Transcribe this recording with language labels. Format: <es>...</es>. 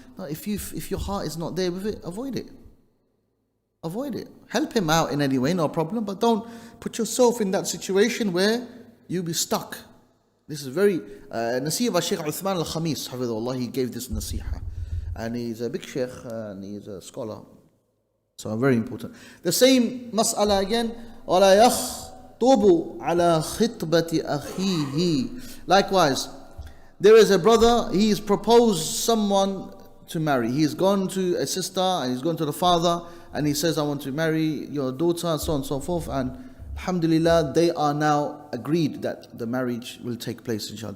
<en>No, if your heart is not there with it, avoid it. Avoid it. Help him out in any way, no problem, but don't put yourself in that situation where you'll be stuck. This is very, Nasiha by Shaykh Uthman al-Khamis, hafidhullah, he gave this nasiha. And he's a big sheikh, and he's a scholar. So very important. The same mas'ala again,</en> <ar>وَلَا يَخْطُبُ عَلَى خِطْبَةِ أَخِيهِ.</ar> <en>Likewise, there is a brother, he's proposed someone to marry. He's gone to a sister and he's gone to the father and he says, I want to marry your daughter, and so on and so forth. And alhamdulillah, they are now agreed that the marriage will take place, inshallah.</en>